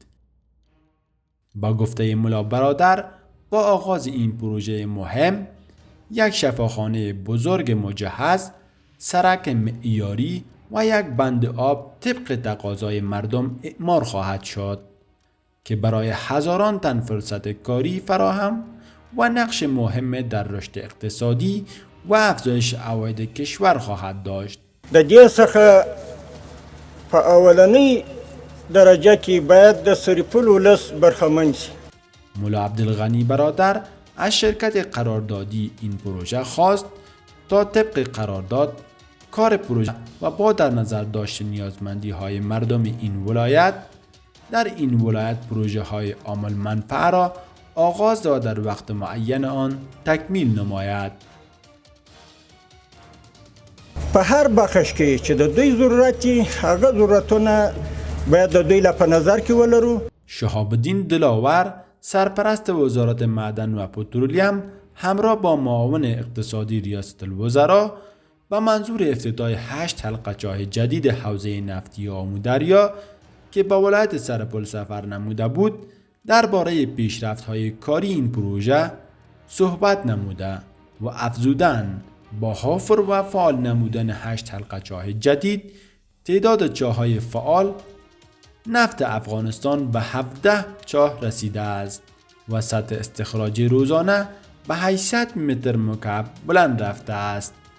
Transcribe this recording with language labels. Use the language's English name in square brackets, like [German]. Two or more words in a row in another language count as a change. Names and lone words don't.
[Persian] با گفته ملا برادر، با آغاز این پروژه مهم، یک شفاخانه بزرگ مجهز، سرک معیاری و یک بند آب طبق تقاضای مردم اعمار خواهد شد که برای هزاران تن فرصت کاری فراهم و نقش مهم در رشد اقتصادی و افزایش عواید کشور خواهد داشت. [Pashto] د دې څخه په اولنۍ درجه کې باید د سرپل ولس برخمن شي. [Persian] ملا عبدالغنی برادر از شرکت قراردادی این پروژه خواست تا طبق قرارداد کار پروژه و با در نظر داشت نیازمندی های مردم این ولایت در این ولایت پروژه های عامل منفعه را آغاز و در وقت معین آن تکمیل نماید. [Pashto] په هر بخش کې چې د دوی ضرورت دي هغه ضرورتونه باید د دوی له په نظر کې ولرو. [Persian] شهاب الدین دلاور سرپرست وزارت معدن و پترولیم همراه با معاون اقتصادی ریاست الوزراء به منظور افتتاح 8 حلقه‌چاه جدید حوزه نفتی آمودریا که به ولایت سرپل سفر نموده بود، درباره پیشرفت‌های کاری این پروژه صحبت نموده و افزودند با حفر و فعال نمودن 8 حلقه‌چاه جدید، تعداد چاه‌های فعال نفت افغانستان به 17 چاه رسیده است و سطح استخراج روزانه به 800 متر مکعب بلند رفته است.